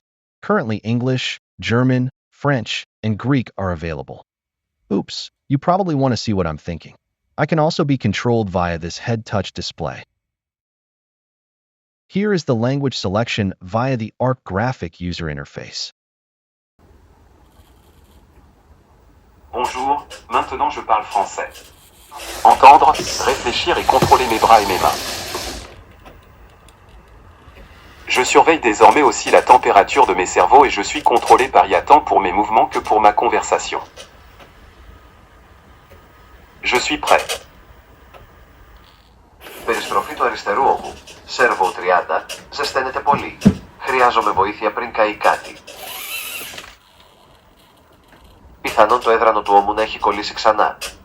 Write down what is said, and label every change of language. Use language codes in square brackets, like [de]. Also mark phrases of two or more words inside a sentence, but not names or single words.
[en] Currently English, German, French, and Greek are available. Oops, you probably want to see what I'm thinking. I can also be controlled via this head touch display. Here is the language selection via the ARC graphic user interface. [fr] Bonjour, maintenant je parle français. Entendre, réfléchir et contrôler mes bras et mes mains. Je surveille désormais aussi la température de mes cerveaux et je suis contrôlé par IA tant pour mes mouvements que pour ma conversation. Je suis prêt. [el] Περιστροφή του αριστερού ώμου. Servo 30, ζεσταίνεται πολύ. Χρειάζομαι βοήθεια πριν καεί κάτι. Πιθανόν το έδρανο του ώμου να έχει κολλήσει ξανά.